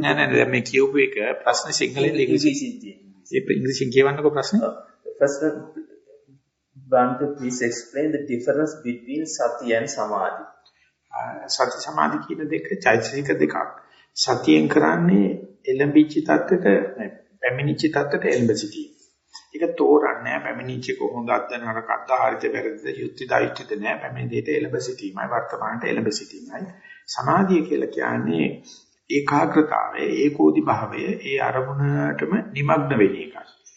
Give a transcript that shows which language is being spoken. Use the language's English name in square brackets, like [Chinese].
[Sinhala] නෑ මේ කියපු එක ප්‍රශ්න සිංහලෙන් ඉංග්‍රීසියෙන් කියවන්නකෝ ප්‍රශ්නේ. [English] First one, Bhante, please explain the difference between sati and samadhi. [Sinhala] සති සමාධි කියන දෙක චෛතසික දෙකක්. සතියෙන් කරන්නේ එළඹිච්ච තත්ත්වයට පැමිණිච්ච තත්ත්වයට එළඹ සිටීම. ඒක තෝරන්නේ පැමිණිච්ච කොහොමද අද්ද නරකද්ද හරිද වැරදිද යුක්තිද අයුක්තිද නෑ පැමිණි දෙයට එළඹ සිටීමයි වර්තමානට එළඹ සිටීමයි. සමාධිය කියලා කියන්නේ ඒකාග්‍රතාවය ඒකෝදි භාවය ඒ අරමුණටම නිමග්න වෙන එකයි.